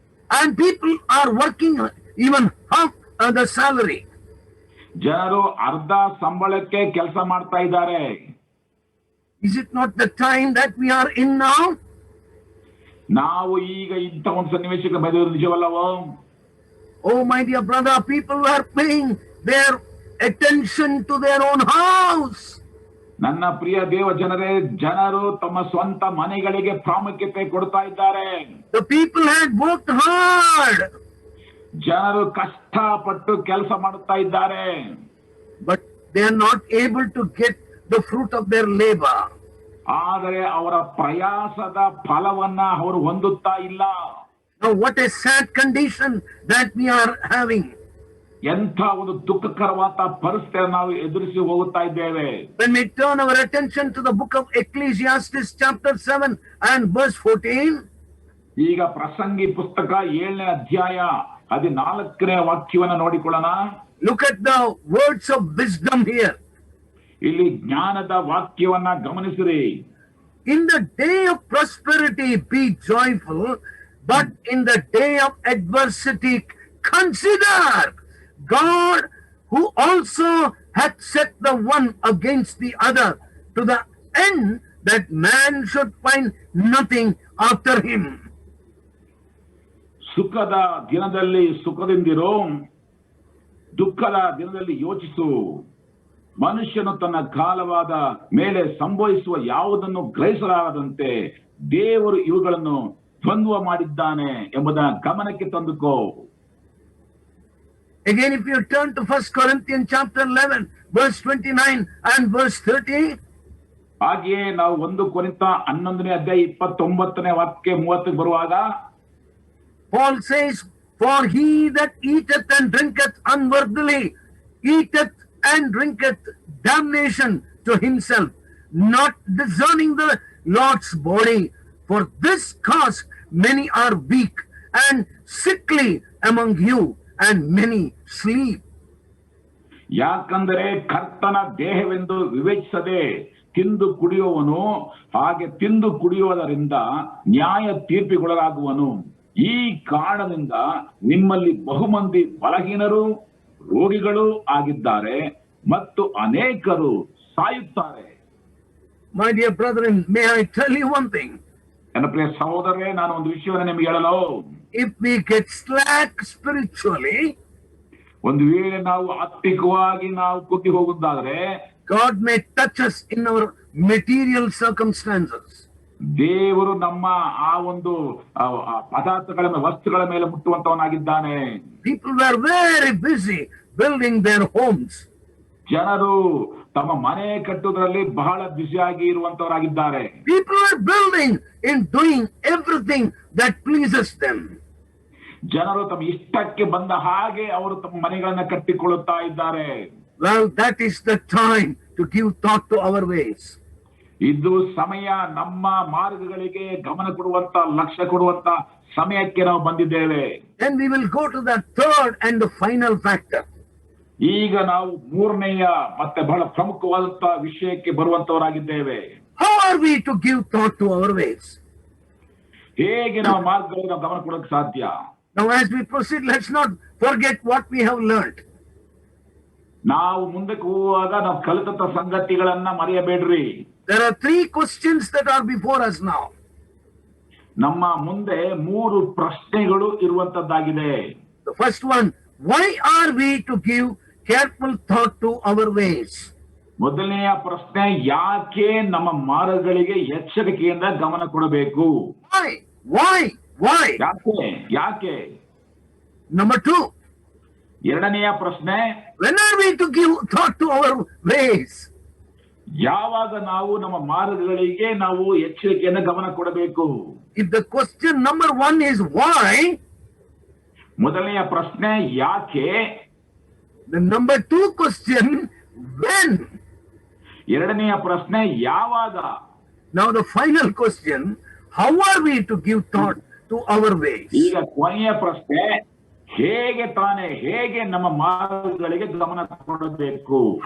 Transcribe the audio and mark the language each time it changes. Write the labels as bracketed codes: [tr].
[en] And people are working even half the salary. [kn] ಜನರು ಅರ್ಧ ಸಂಬಳಕ್ಕೆ ಕೆಲಸ ಮಾಡ್ತಾ ಇದ್ದಾರೆ. [en] Is it not the time that we are in now? [kn] ನಾವು ಈಗ ಇಂಥ ಒಂದು ಸನ್ನಿವೇಶಕ್ಕೆ ಬಂದಿರೋದು ನಿಜವಲ್ಲವೋ? [en] Oh my dear brother, people are paying their attention to their own house. [kn] ನನ್ನ ಪ್ರಿಯ ದೇವ ಜನರು ತಮ್ಮ ಸ್ವಂತ ಮನೆಗಳಿಗೆ ಪ್ರಾಮುಖ್ಯತೆ ಕೊಡ್ತಾ ಇದ್ದಾರೆ. [en] The people had worked hard. [kn] ಜನರು ಕಷ್ಟಪಟ್ಟು ಕೆಲಸ ಮಾಡುತ್ತಾ ಇದ್ದಾರೆ. [en] But they are not able to get the fruit of their labor. [kn] ಆದರೆ ಅವರ ಪ್ರಯಾಸದ ಫಲವನ್ನ ಅವರು ಹೊಂದುತ್ತಾ ಇಲ್ಲ. [en] Now what a sad condition that we are having. [kn] ಎಂಥ ಒಂದು ದುಃಖಕರವಾದ ಪರಿಸ್ಥಿತಿಯನ್ನು ನಾವು ಎದುರಿಸಿ ಹೋಗುತ್ತಾ ಇದ್ದೇವೆ. [en] When we turn our attention to the book of Ecclesiastes chapter 7 and verse 14. [kn] ಈಗ ಪ್ರಸಂಗಿ ಪುಸ್ತಕ 7ನೇ ಅಧ್ಯಾಯ 14ನೇ ವಾಕ್ಯವನ್ನು ನೋಡಿಕೊಳ್ಳೋಣ. [en] Look at the words of wisdom here. [kn] ಇಲ್ಲಿ ಜ್ಞಾನದ ವಾಕ್ಯವನ್ನ ಗಮನಿಸಿರಿ. [en] In the day of prosperity be joyful, but in the day of adversity consider God, who also hath set the one against the other, to the end that man should find nothing after him. [kn] ಸುಖದ ದಿನದಲ್ಲಿ ಸುಖದಿಂದಿರು, ದುಃಖದ ದಿನದಲ್ಲಿ ಯೋಚಿಸು. ಮನುಷ್ಯನು ತನ್ನ ಕಾಲವಾದ ಮೇಲೆ ಸಂಭವಿಸುವ ಯಾವುದನ್ನು ಗ್ರಹಿಸಲಾಗದಂತೆ ದೇವರು ಇವುಗಳನ್ನು ದ್ವಂದ್ವ ಮಾಡಿದ್ದಾನೆ ಎಂಬುದನ್ನು ಗಮನಕ್ಕೆ ತಂದುಕೋ. [en] Again, if you turn to 1 Corinthians chapter 11, verse 29 and verse 30, [kn] ಹಾಗೆಯೇ ನಾವು 1 ಕೊರಿಂಥ 11ನೇ ಅಧ್ಯಾಯ 29ನೇ ವಾಕ್ಯ 30ಕ್ಕೆ ಬರುವಾಗ [en] Paul says, "For he that eateth and drinketh unworthily eateth and drinketh damnation to himself, not discerning the Lord's body. For this cause many are weak and sickly among you, and many sleep." [kn] ಯಾಕಂದರೆ ಕರ್ತನ ದೇಹವೆಂದು ವಿವೇಚಿಸದೆ ತಿಂದು ಕುಡಿಯುವವನು ಹಾಗೆ ತಿಂದು ಕುಡಿಯುವುದರಿಂದ ನ್ಯಾಯ ತೀರ್ಪಿಗೊಳಗಾಗುವನು. ಈ ಕಾರಣದಿಂದ ನಿಮ್ಮಲ್ಲಿ ಬಹುಮಂದಿ ಬಲಹೀನರು ರೋಗಿಗಳು ಆಗಿದ್ದಾರೆ ಮತ್ತು ಅನೇಕರು ಸಾಯುತ್ತಾರೆ. [en] My dear brethren, may I tell you one thing? [kn] ನನ್ನ ಪ್ರಿಯ ಸಹೋದರರೇ, ನಾನು ಒಂದು ವಿಷಯವನ್ನು ನಿಮಗೆ ಹೇಳಲು, [en] If we get slack spiritually, [kn] ಒಂದು ವೇಳೆ ನಾವು ಆತ್ಮಿಕವಾಗಿ ನಾವು ಕುಗ್ಗಿ ಹೋಗುವುದಾದ್ರೆ [en] God may touch us in our material circumstances. [kn] ದೇವರು ನಮ್ಮ ಆ ಒಂದು ಪದಾರ್ಥಗಳ ವಸ್ತುಗಳ ಮೇಲೆ ಮುಟ್ಟುವಂತವನಾಗಿದ್ದಾನೆ. [en] People were very busy building their homes. [kn] ಜನರು ತಮ್ಮ ಮನೆ ಕಟ್ಟುವುದರಲ್ಲಿ ಬಹಳ ಬ್ಯುಸಿಯಾಗಿ ಇರುವಂತವರಾಗಿದ್ದಾರೆ. [en] People are building and doing everything that pleases them. [kn] ಜನರು ತಮ್ಮ ಇಷ್ಟಕ್ಕೆ ಬಂದ ಹಾಗೆ ಅವರು ತಮ್ಮ ಮನೆಗಳನ್ನ ಕಟ್ಟಿಕೊಳ್ಳುತ್ತಾ ಇದ್ದಾರೆ. [en] Well, that is the time to give thought to our ways. [kn] ಇದು ಸಮಯ ನಮ್ಮ ಮಾರ್ಗಗಳಿಗೆ ಗಮನ ಕೊಡುವಂತ ಲಕ್ಷ್ಯ ಕೊಡುವಂತ ಸಮಯಕ್ಕೆ ನಾವು ಬಂದಿದ್ದೇವೆ. [en] Then we will go to the third and the final factor. [kn] ಈಗ ನಾವು ಮೂರನೆಯ ಮತ್ತೆ ಬಹಳ ಪ್ರಮುಖವಾದಂತ ವಿಷಯಕ್ಕೆ ಬರುವಂತವರಾಗಿದ್ದೇವೆ. [en] How are we to give thought to our ways? [kn] ಹೇಗೆ ನಾವು ಮಾರ್ಗಗಳಿಗೆ ನಾವು ಗಮನ ಕೊಡೋಕೆ ಸಾಧ್ಯ? [en] Now as we proceed, let's not forget what we have learned. [kn] ನಾವು ಮುಂದಕ್ಕೆ ಹೋಗುವಾಗ ನಾವು ಕಲಿತಂತ ಸಂಗತಿಗಳನ್ನ ಮರೆಯಬೇಡ್ರಿ. [en] There are three questions that are before us now. [kn] ನಮ್ಮ ಮುಂದೆ 3 ಪ್ರಶ್ನೆಗಳು ಇರುವಂತದ್ದಾಗಿದೆ. [en] The first one, why are we to give careful thought to our ways? [kn] ಮೊದಲನೆಯ ಪ್ರಶ್ನೆ, ಯಾಕೆ ನಮ್ಮ ಮಾರ್ಗಗಳಿಗೆ ಎಚ್ಚರಿಕೆಯಿಂದ ಗಮನ ಕೊಡಬೇಕು? [en] Why? [kn] ಯಾಕೆ? [en] Number 2, [kn] ಎರಡನೆಯ ಪ್ರಶ್ನೆ, [en] when are we to give thought to our ways? [kn] ಯಾವಾಗ ನಾವು ನಮ್ಮ ಮಾರ್ಗಗಳಿಗೆ ನಾವು ಎಚ್ಚರಿಕೆಯಿಂದ ಗಮನ ಕೊಡಬೇಕು? [en] If the question number 1 is why, [kn] ಮೊದಲನೆಯ ಪ್ರಶ್ನೆ ಯಾಕೆ, [en] the number 2 question, when? [kn] ಎರಡನೆಯ ಪ್ರಶ್ನೆ ಯಾವಾಗ. [en] Now the final question, how are we to give thought to our ways? [kn] ಈಗ ಕೊನೆಯ ಪ್ರಶ್ನೆ, ಹೇಗೆ ನಮ್ಮ ಮಾರ್ಗಗಳಿಗೆ ಗಮನ ಕೊಡಬೇಕು?